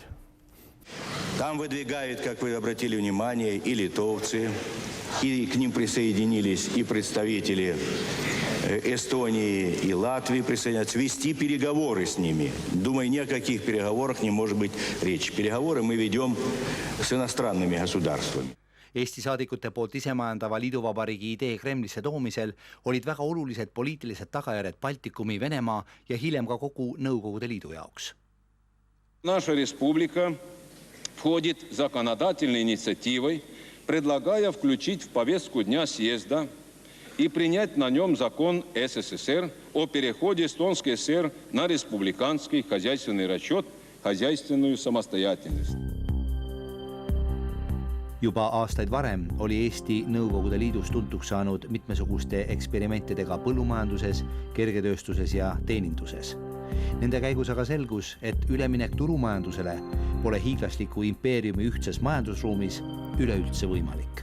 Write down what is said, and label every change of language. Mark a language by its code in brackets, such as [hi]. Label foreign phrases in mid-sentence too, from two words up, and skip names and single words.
[ru] Там выдвигают, как вы обратили внимание, и литовцы, и к ним присоединились и представители Эстонии и Латвии присоединяются, вести переговоры с ними. Думаю, ни о каких переговорах не может быть речи. Переговоры мы ведем с иностранными государствами. [et] Eesti saadikute poolt isemajandava liiduvabariigi idee Kremlisse toomisel olid väga olulised poliitilised tagajärjed Baltikumi, Venemaa ja hiljem ka kogu Nõukogude Liidu jaoks. [ru] Наша республика входит законодательной инициативой, предлагая включить в повестку дня съезда и принять на нем закон СССР о переходе Эстонской ССР на республиканский хозяйственный расчет, хозяйственную самостоятельность. [et] Juba aastaid varem oli Eesti Nõukogude Liidus tuntuks saanud mitmesuguste eksperimentidega põllumajanduses, kergetööstuses ja teeninduses. Nende käigus aga selgus, et üleminek turumajandusele pole hiiglasliku impeeriumi ühtses majandusruumis üleüldse võimalik.